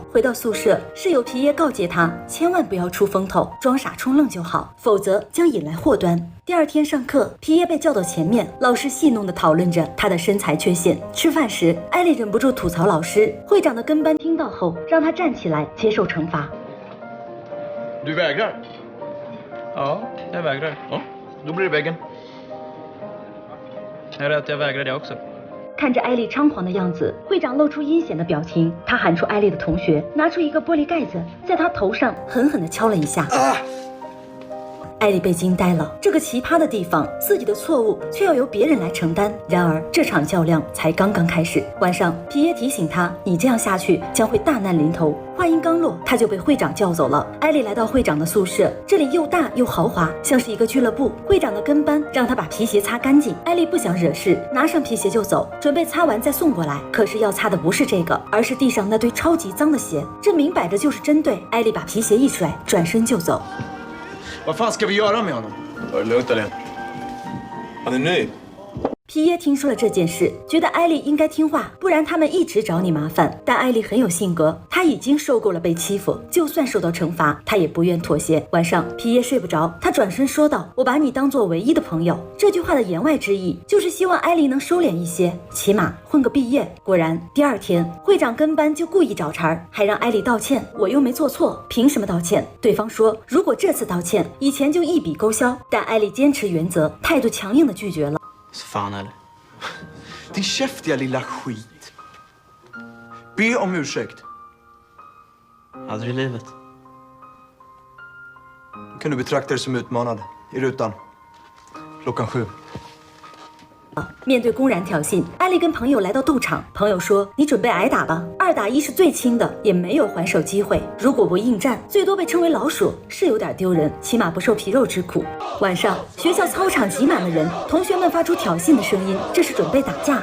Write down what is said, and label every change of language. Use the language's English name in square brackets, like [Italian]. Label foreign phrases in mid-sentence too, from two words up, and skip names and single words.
[Chinese] 回到宿舍，室友皮耶告诫她千万不要出风头，装傻充愣就好，否则将引来祸端。第二天上课，皮耶被叫到前面，老师戏弄地讨论着他的身材缺陷。吃饭时，艾莉忍不住吐槽老师。会长的跟班听到后，让他站起来接受惩罚。 [Swedish] Du vägrar? Ja, jag vägrar. Ja, då blir det väggen. Är det att jag vägrar det också? [Chinese] 看着艾莉猖狂的样子，会长露出阴险的表情。他喊出艾莉的同学，拿出一个玻璃盖子，在她头上狠狠地敲了一下。艾莉被惊呆了，这个奇葩的地方，自己的错误却要由别人来承担。然而这场较量才刚刚开始。晚上，皮耶提醒他，你这样下去将会大难临头。话音刚落，他就被会长叫走了。艾莉来到会长的宿舍，这里又大又豪华，像是一个俱乐部。会长的跟班让他把皮鞋擦干净。艾莉不想惹事，拿上皮鞋就走，准备擦完再送过来。可是要擦的不是这个，而是地上那堆超级脏的鞋，这明摆着就是针对。艾莉把皮鞋一甩，转身就走。 [Swedish] Vad fan ska vi göra med honom? Var det lugnt eller? Han är ny. [Chinese] 皮耶听说了这件事，觉得艾莉应该听话，不然他们一直找你麻烦。但艾莉很有性格，她已经受够了被欺负，就算受到惩罚，她也不愿妥协。晚上，皮耶睡不着，他转身说道：“我把你当作唯一的朋友。” 这句话的言外之意就是希望艾莉能收敛一些，起码混个毕业。果然，第二天会长跟班就故意找茬，还让艾莉道歉。我又没做错，凭什么道歉？对方说，如果这次道歉，以前就一笔勾销。但艾莉坚持原则，态度强硬的拒绝了。 [Swedish] Fan eller? Din käftiga lilla skit. Be om ursäkt. Aldrig i livet. Kan du betrakta dig som utmanad i rutan? Klockan 7. [Chinese] 面对公然挑衅，艾莉跟朋友来到斗场。朋友说：“你准备挨打吧，2打1是最轻的，也没有还手机会。如果不应战，最多被称为老鼠，是有点丢人，起码不受皮肉之苦。” 晚上，学校操场挤满了人，同学们发出挑衅的声音，这是准备打架。